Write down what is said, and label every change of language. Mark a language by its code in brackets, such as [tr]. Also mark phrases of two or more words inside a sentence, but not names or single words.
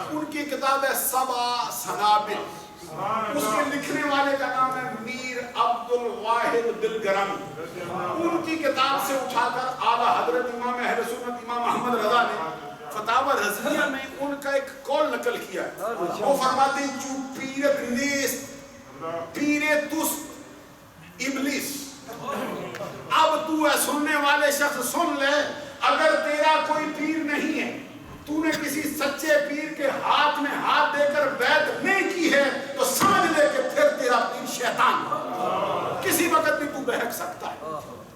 [ur] ان کی کتاب ہے سبع سنابل, اس کے لکھنے والے کا نام ہے میر عبد الواحد دلگرامی. ان کی کتاب سے اٹھا کر اعلیٰ حضرت امام اہل سنت امام محمد رضا نے فتاوی رضویہ میں ان کا ایک قول نقل کیا ہے. وہ فرماتے ہیں [fa] چو پیرت نیست پیرت ابلیس. [ur] اب تو ہے سننے والے شخص سن لے اگر تیرا کوئی پیر نہیں ہے، تو نے کسی سچے پیر کے ہاتھ میں ہاتھ دے کر بیعت نہیں کی ہے، تو سمجھ لے کہ پھر تیرا پیر شیطان کسی وقت بھی تو بہک سکتا ہے۔